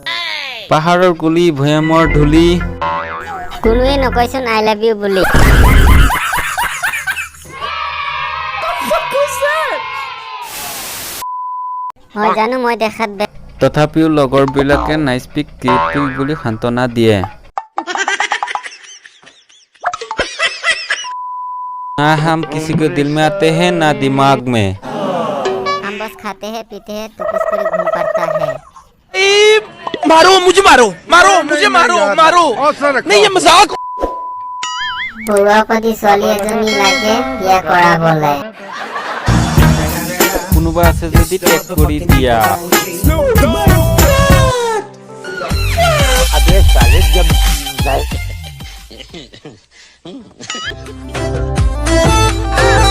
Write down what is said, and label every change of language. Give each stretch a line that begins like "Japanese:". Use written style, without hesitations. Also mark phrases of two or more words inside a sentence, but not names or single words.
Assamese: পাহাৰৰ কুলি ভৈয়ামৰ ধূলি, কোনোৱে নকয়চোন
English: I love you
Assamese: বুলি। হয় জানো মই দেখাত বেয়া, তথাপিও লগৰবিলাকে
English: nice pic creative
Assamese: বুলি সান্তনা দিয়ে।
Hindi: ना हम किसी को दिल में आते हैं ना दिमाग में। हम बस खाते हैं पीते हैं तो कुछ कर घूम पड़ता है। मारो मुझे, मारो मारो मुझे, मारो मारो, नहीं ये मजाक।
Assamese: পৰুৱাপতি ছোৱালী এজনী লাগে বিয়া কৰাবলে। কোনোবা আছে যদি টেগ কৰি দিয়া।
Hindi: अबे साले जब जाए